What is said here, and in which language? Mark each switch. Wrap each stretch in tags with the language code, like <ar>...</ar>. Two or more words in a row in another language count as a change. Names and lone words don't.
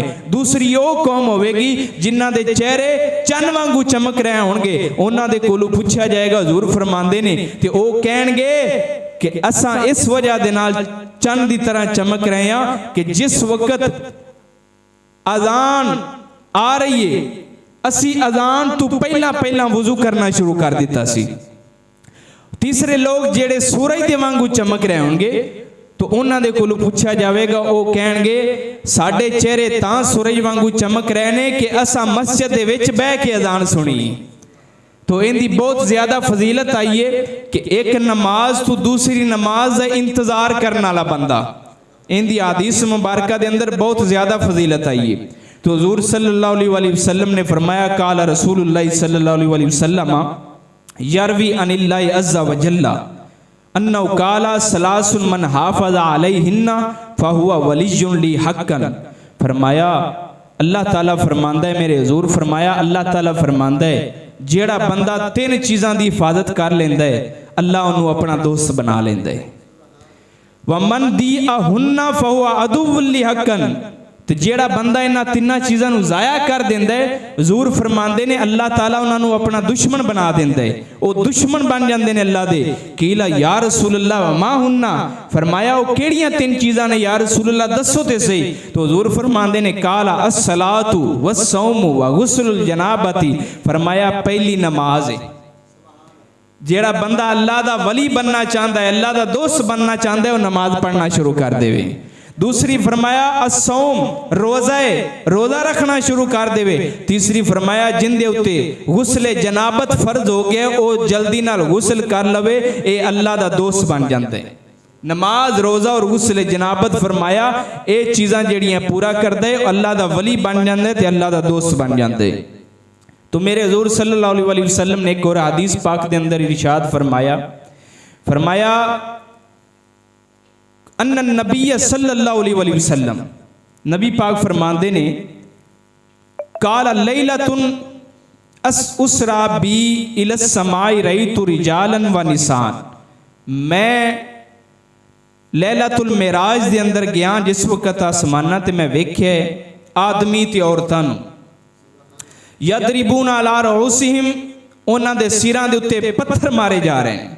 <pa>دوسری او قوم ہووے گی جنہاں دے چہرے چن وانگوں چمک رہے ہونگے اونہاں دے کولوں پوچھا جائے گا حضور فرماندے نے تے او کہنگے کہ اساں اس وجہ دے نال چن دی طرح چمک رہے ہاں کہ جس وقت اذان آ رہی ہے اسی اذان تو پہلا پہلا وضو کرنا شروع کر دتا سی. تیسرے لوگ جیہڑے سورج دے وانگوں چمک رہے ہونگے تو اونہاں دے کولوں پوچھا جائے گا وو کہنگے ساڈے چہرے تاں سورج وانگوں چمک رہے نے کہ اسا مسجد دے وچ بیٹھ کے اذان سنی.</pa> <ur>تو ان کی بہت زیادہ فضیلت آئی ہے کہ ایک نماز تو دوسری نماز کا انتظار کرنے والا بندہ ان کی حدیث مبارک کے اندر بہت زیادہ فضیلت آئی ہے. تو حضور</ur> <ar>صلى الله عليه وسلم</ar> <ur>نے فرمایا</ur> <ar>قال رسول الله صلى الله عليه وسلم يروي عن الله عز وجل أنه قال ثلاث من حافظ عليهن فهو ولي لي حقا.</ar> <pa>فرمایا اللہ تعالیٰ فرماندا ہے، میرے حضور فرمایا اللہ تعالیٰ فرماندا ہے جیہڑا بندہ 3 چیزاں دی حفاظت کر لیندا ہے اللہ اونہوں نے اپنا دوست بنا لیندا ہے.</pa> <ar>ومن ضيعهن فهو عدو لي حقا.</ar> <pa>تو جیہڑا بندہ انہاں 3 چیزاں نوں ضائع کر دیندا ہے حضور فرماندے نے اللہ تعالیٰ اونہاں نوں اپنا دشمن بنا دیندا ہے، وو دشمن بن جاندے نے اللہ دے.</pa> <ar>قيل يا رسول الله ما هن.</ar> <pa>فرمایا وو کیہڑیاں 3 چیزاں نے</pa> <ar>يا رسول الله</ar> <pa>دسو تے سہی. تو حضور فرماندے نے</pa> <ar>قال الصلاة والصوم وغسل الجنابة.</ar> <pa>فرمایا پہلی نماز ہے۔ جیہڑا بندہ اللہ دا ولی بننا چاہتا ہے، اللہ دا دوست بننا چاہتا ہے، وو نماز پڑھنا شروع کر دیوے. دوسری فرمایا الصوم روزہ ہے، روزہ رکھنا شروع کر دیوے. تیسری فرمایا جندے اتے غسل جنابت فرض ہو گیا وو جلدی نال غسل کر لوے، یہ اللہ دا دوست بن جاتا ہے. نماز روزہ اور غسل جنابت فرمایا یہ چیزاں جیہڑیاں پورا کرتا ہے اللہ دا ولی بن جاتا ہے تے اللہ دا دوست بن جاتا ہے.</pa> <ur>تو میرے حضور</ur> <ar>صلى الله عليه وسلم</ar> <ur>نے ایک اور حدیث پاک کے اندر ارشاد فرمایا</ur> <ar>أن النبي صلى الله عليه وسلم,</ar> <ur>نبی پاک فرماتے نے</ur> <ar>قال ليلة أسري بي إلى السماء رأيت رجالا ونساء.</ar> <pa>میں لیلۃ المعراج دے اندر گیا جس وقت آسماناں تے میں ویکھیا آدمی تے عورتاں نوں</pa> <ar>يضربون على رؤوسهم,</ar> <pa>اونہاں دے سراں دے اتے پتھر مارے جا رہے ہیں.</pa>